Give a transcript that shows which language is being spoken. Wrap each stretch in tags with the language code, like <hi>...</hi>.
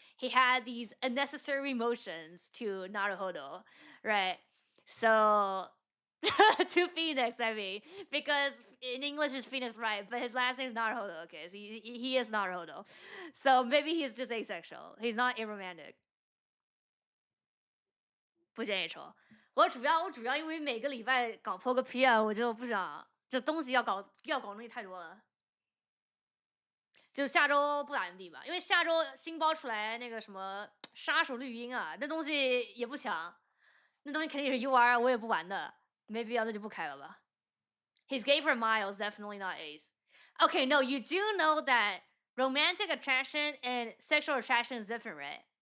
<en>He had these unnecessary emotions to Naruhodo, right? So to Phoenix, I mean, because in English is Phoenix, right? But his last name is Naruhodo. Okay, so he is Naruhodo. So maybe he's just asexual. He's not aromantic.</en> <zh>不建议抽。我主要因为每个礼拜搞 poker P 啊，我就不想这东西要搞东西太多了。就下周不打算地吧，因为下周新包出来那个什么杀手绿茵啊，那东西也不强，那东西肯定是 UR， 我也不玩的，没必要，那就不开了吧。</zh> <en>He's gay for Miles, definitely not ace. Okay, no, you do know that romantic attraction and sexual attraction is different, right?</en>